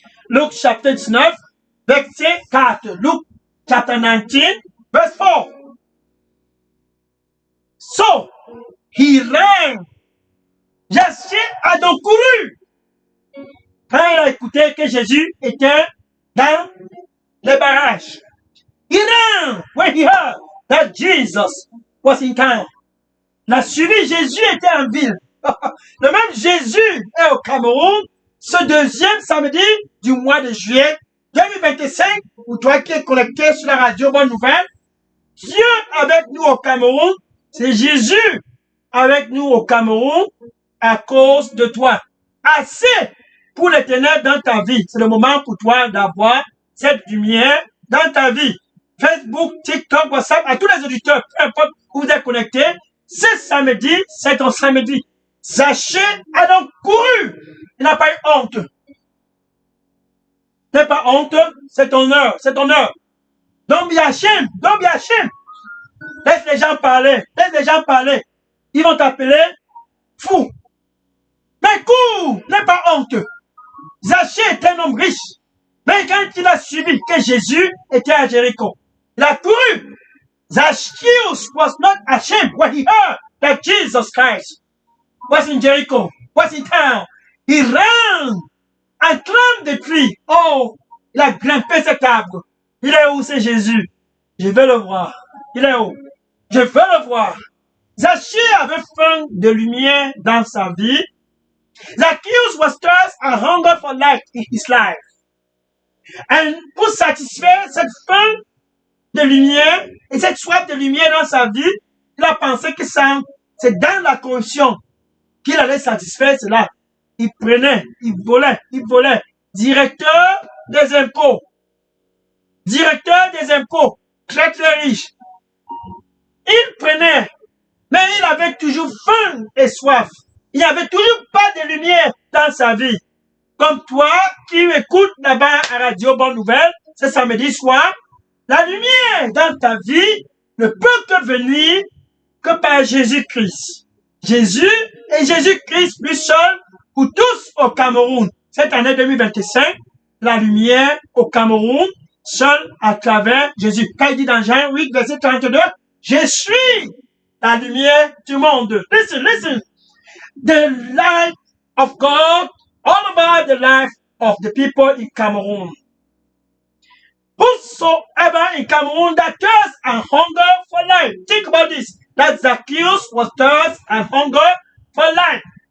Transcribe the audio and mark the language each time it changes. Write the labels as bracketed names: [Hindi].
[French] Luc chapitre 19, verset 4. Luc [English] chapter 19, verse 4. So, he ran. [French] Zachée a donc couru. Quand il a écouté que Jésus était dans les barrages. [English] He ran when he heard that Jesus was in town. [French] La suivi, Jésus était en ville. Le même Jésus est au Cameroun ce deuxième samedi du mois de juillet 2025. Pour toi qui es connecté sur la radio Bonne Nouvelle, Dieu avec nous au Cameroun, c'est Jésus avec nous au Cameroun à cause de toi. Assez pour l'Éternel dans ta vie. C'est le moment pour toi d'avoir cette lumière dans ta vie. Facebook, TikTok, WhatsApp, à tous les auditeurs, peu importe où vous êtes connectés, ce samedi, c'est ton samedi. Zachée a donc couru. Il n'a pas eu honte. N'aie pas honte, c'est ton heure, c'est ton heure. [English] Don't be ashamed, don't be ashamed. [French] Laisse les gens parler, laisse les gens parler. Ils vont t'appeler fou. Mais cours, n'aie pas honte. Zachée est un homme riche. Mais quand il a suivi que Jésus était à Jéricho, il a couru. [English] Zacchaeus was not ashamed when he heard that Jesus Christ was in Jericho, was in town. He ran and climbed the tree. [French] Oh, il a grimpé cet arbre. Il est où, c'est Jésus? Je veux le voir. Il est où? Je veux le voir. Zachée avait faim de lumière dans sa vie. [English] Zacchaeus was thirst and hunger for light in his life. [French] Et pour satisfaire cette faim de lumière et cette soif de lumière dans sa vie, il a pensé que ça, c'est dans la corruption qu'il allait satisfaire cela. Il prenait, il volait. Directeur des impôts. Directeur des impôts. Très très riche. Il prenait, mais il avait toujours faim et soif. Il n'y avait toujours pas de lumière dans sa vie. Comme toi qui écoutes là-bas à Radio Bonne Nouvelle, ce samedi soir, la lumière dans ta vie ne peut que venir que par Jésus-Christ. Jésus et Jésus-Christ lui seul pour tous au Cameroun. Cette année 2025, la lumière au Cameroun, seul à travers Jésus. Quand il dit dans Jean 8, verset 32, je suis la lumière du monde. [English] Listen, listen. The light of God all about the life of the people in Cameroon. Whosoever in Cameroon that thirsts and hunger for life. Think about this. That Zacchaeus was thirst and hunger for life.